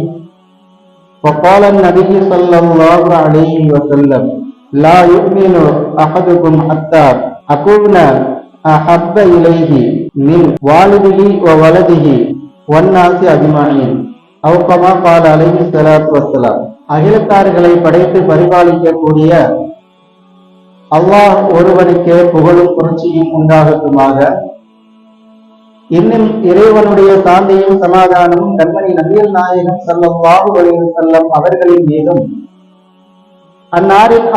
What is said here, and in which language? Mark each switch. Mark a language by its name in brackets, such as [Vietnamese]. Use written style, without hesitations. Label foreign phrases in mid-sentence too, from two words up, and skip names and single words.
[Arabic] وقال النبي صلى الله عليه وسلم: لا يؤمن أحدكم حتى أكون أحب إليه من والده وولده والناس أجمعين. أو كما قال عليه الصلاة والسلام. [Tamil] அகிலத்தார்களை படைத்து பரிபாலிக்கக்கூடிய அல்லாஹ் ஒருவனுக்கே புகழும் புரட்சியும் உண்டாகட்டுமாக. இன்னும் இறைவனுடைய சாந்தியும் சமாதானமும் கண்மணி நபிகள் நாயகம் [Arabic] صلى الله عليه وسلم [Tamil] அவர்களின் மீதும், அன்னாரின்